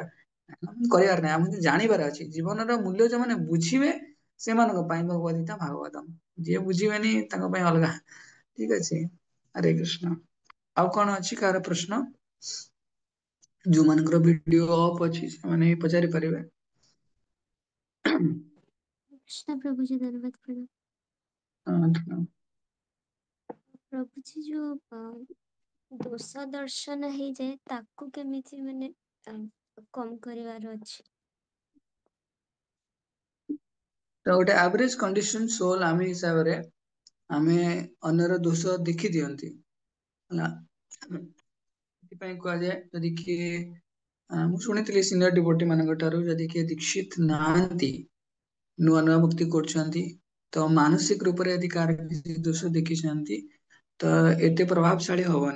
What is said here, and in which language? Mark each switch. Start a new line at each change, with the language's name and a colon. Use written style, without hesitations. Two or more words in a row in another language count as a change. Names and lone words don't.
Odia: କରିବାର ନାହିଁ, ଆମକୁ ଜାଣିବାର ଅଛି ଜୀବନର ମୂଲ୍ୟ ଯୋଉମାନେ ବୁଝିବେ ସେମାନଙ୍କ ପାଇଁ ଭଗବତ ଗୀତା ଭାଗବତମ୍। ଯିଏ ବୁଝିବେନି ତାଙ୍କ ପାଇଁ ଅଲଗା। ଠିକ ଅଛି,
Sanskrit: ହରେ କୃଷ୍ଣ।
Odia: ଆଉ କଣ ଅଛି କାହାର ପ୍ରଶ୍ନ? ଯୋଉମାନଙ୍କର
English: video off
Odia: ଅଛି ସେମାନେ ପଚାରି ପାରିବେ।
Hindi: कृष्ण प्रभु जी धन्यवाद प्रणाम।
Odia: ହଁ, ପ୍ରଭୁ ଜୀ ଯୋ ଦୋଷ ଦର୍ଶନ ହି ଯାଏ ତାକୁ କେମିତି ମାନେ କମ କରିବାର ଅଛି। ତ ଗୋଟେ
English: average conditioned soul
Odia: ଆମେ ହିସାବରେ ଆମେ ଅନ୍ୟର ଦୋଷ ଦେଖି ଦିଅନ୍ତି ହେଲା। ସେଥିପାଇଁ କୁହାଯାଏ ଯଦି କିଏ ମୁଁ ଶୁଣିଥିଲି
English: senior devotee
Odia: ମାନଙ୍କ ଠାରୁ ଯଦି କିଏ ଦୀକ୍ଷିତ ନାହାନ୍ତି, ନୂଆ ନୂଆ ଭକ୍ତି କରୁଛନ୍ତି, ତ ମାନସିକ ରୂପରେ ଯଦି କାହାର କିଛି ଦୋଷ ଦେଖିଛନ୍ତି ତ ଏତେ ପ୍ରଭାବଶାଳୀ ହବନି।